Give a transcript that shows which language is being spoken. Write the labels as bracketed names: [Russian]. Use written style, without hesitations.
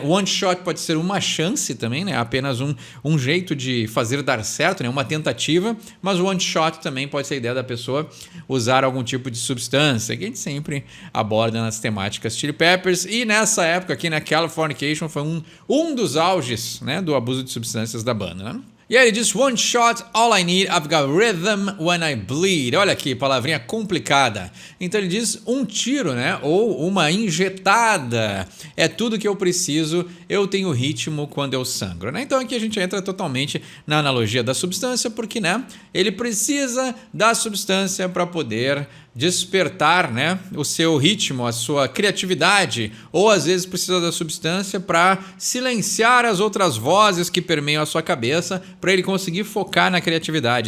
[Portuguese] One shot pode ser uma chance também, né? Apenas um jeito de fazer dar certo, né? Uma tentativa, mas o one shot também pode ser a ideia da pessoa usar algum tipo de substância, que a gente sempre aborda nas temáticas Chili Peppers, e nessa época aqui, né? Californication foi um dos auges, né? Do abuso de substâncias da banda, né? E aí ele diz, [English] one shot, all I need, I've got rhythm when I bleed. [Portuguese] Olha aqui, palavrinha complicada. Então ele diz um tiro, né? Ou uma injetada. É tudo que eu preciso, eu tenho ritmo quando eu sangro, né? Então aqui a gente entra totalmente na analogia da substância, porque, né? Ele precisa da substância para poder despertar, né, o seu ritmo, a sua criatividade, ou às vezes precisa da substância para silenciar as outras vozes que permeiam a sua cabeça, para ele conseguir focar na criatividade.